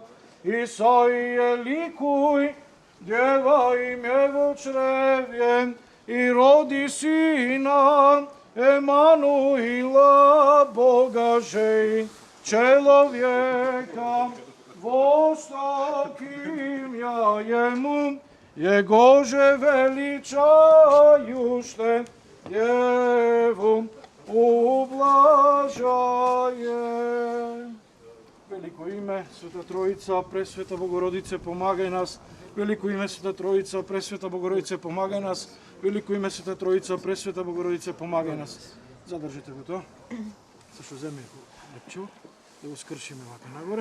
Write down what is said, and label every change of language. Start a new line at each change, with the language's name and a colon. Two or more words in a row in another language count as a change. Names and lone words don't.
Church Slavic: Исаия ликуй, дева име во чреве, и роди сина Емануила, Бога же человека, востаким я ему, Его же величающе Деву ублажае.
Macedonian: Велико име, Света Троица, Пресвета Богородице, помагај нас. Велико име, Света Троица, Пресвета Богородице, помагај нас. Велико име, Света Троица, Пресвета Богородице, помагај нас. Задржите го тоа. Зашто земе лепчо, да го скршиме вака нагоре.